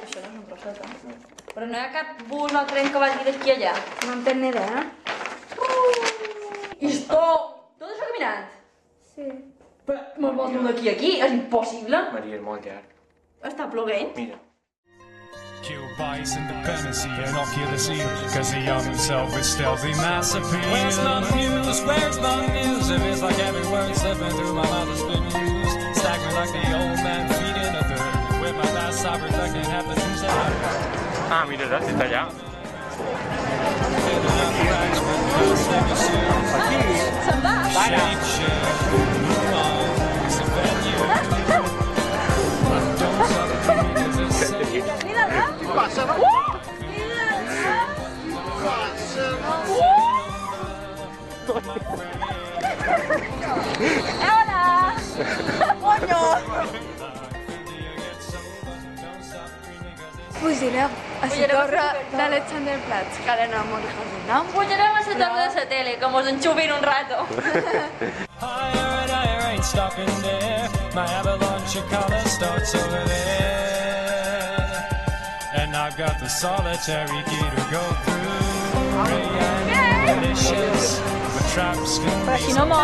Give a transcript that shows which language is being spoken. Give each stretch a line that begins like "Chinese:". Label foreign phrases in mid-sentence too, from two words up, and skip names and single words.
Catalan: Això no és un trosset, eh? Però no hi ha cap bus o tren que vagi d'aquí a allà. No en tenc ni idea. I esto... Tot això caminant? Sí. Però me'l vols dur d'aquí a aquí? És impossible. Maria, és molt llarg. Està ploguent. Mira.
English: Kill Vice independency and I'll kill the scene, cause he armed himself with stealthy mass appeal. Where's my muse? Where's my muse? If it's like every word slipping through my mouth has been used, stack me like the old man feeding a bird, with my last sob reflecting half the truths that I've heard.
Catalan: Ah, mira, ja, si està allà. Se'n va. Mira-la. Passa-la. Hola. Coño. Pujarem a la torre d'Alexander Platz, que ara no me'n recordo el nom. Pujarem a la torre de la tele, que mos enxupin un rato.
English: Higher and higher, ain't stopping there. My avalanche of color starts over there. And I've got the solitary key to go through. Ray and malicious, the traps can be